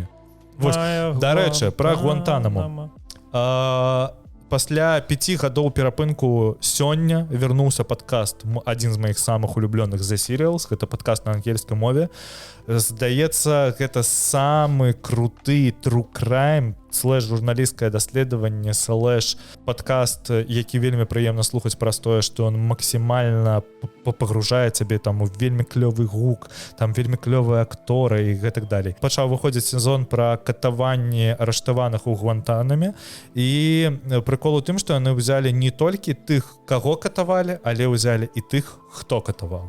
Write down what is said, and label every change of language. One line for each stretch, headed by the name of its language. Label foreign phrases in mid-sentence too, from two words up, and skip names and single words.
Belarusian: Вось, дарэчы, пра Гуантанаму. Пасля 5 гадоў перапынку сёння вярнуўся падкаст, адзін з маіх самых улюблёных The Serials, гэта падкаст на ангельскай мове. Здаецца, гэта самы круты
English: true crime
Belarusian: /журналісцкае даследаванне /падкаст, які вельмі прыемна слухаць праз тое, што ён максімальна пагружае цябе там у вельмі клёвы гук, там вельмі клёвыя акторы і гэтак далей. Пачаў выходзіць сезон пра катаванні арыштаваных у Гуантанаме, і прыкол у тым, што яны ўзялі не толькі тых, каго катавалі, але ўзялі і тых, хто катаваў.